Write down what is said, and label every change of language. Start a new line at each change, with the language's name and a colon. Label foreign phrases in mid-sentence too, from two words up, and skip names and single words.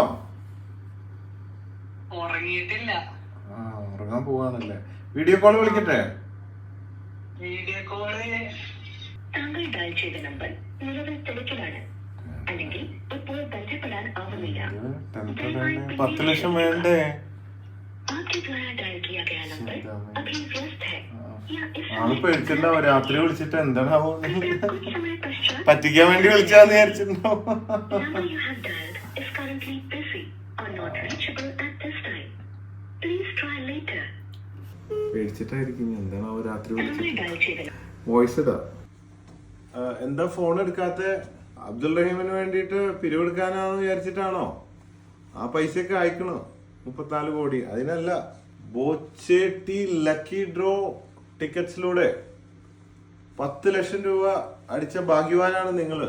Malayalam: ഉറങ്ങിയിട്ടില്ല. ഉറങ്ങാൻ പോവാണല്ലേ. വീഡിയോ കോൾ വിളിക്കട്ടെ? വീഡിയോ കോള് താങ്കൾ ഡയൽ ചെയ്ത നമ്പർ നിലവിൽ തിരക്കിലാണ്, അല്ലെങ്കിൽ ഇപ്പോൾ ബന്ധപ്പെടാൻ ആവുന്നില്ല. 10 ലക്ഷം വേണ്ടേ?
Hindi: आपके द्वारा डायल किया गया नंबर अभी व्यस्त है या इस
Malayalam: ആള് പേടിച്ചിട്ടുണ്ടാവും. രാത്രി വിളിച്ചിട്ട് എന്താണാവോ
Hindi: कुछ समय पश्चात
Malayalam: പറ്റിക്കാൻ വേണ്ടി വിളിച്ചാന്ന് വിചാരിച്ചിട്ടുണ്ടാവും.
English: number you have dialed is currently busy or not reachable at this time. Please try later.
Malayalam: പേടിച്ചിട്ടായിരിക്കും. എന്താണാവോ രാത്രി താങ്കൾ വിളിച്ചിട്ട്. ഡയൽ ചെയ്ത വോയിസ് ഇതാ. എന്താ ഫോൺ എടുക്കാത്ത? അബ്ദുൾ റഹീമിന് വേണ്ടിയിട്ട് പിരിവെടുക്കാനാന്ന് വിചാരിച്ചിട്ടാണോ? ആ പൈസയൊക്കെ അയക്കണോ? 34 കോടി. അതിനല്ല, ബോച്ചേട്ടി ലക്കി ഡ്രോ ടിക്കറ്റ്സിലൂടെ 10 ലക്ഷം രൂപ അടിച്ച ഭാഗ്യവാനാണ് നിങ്ങള്.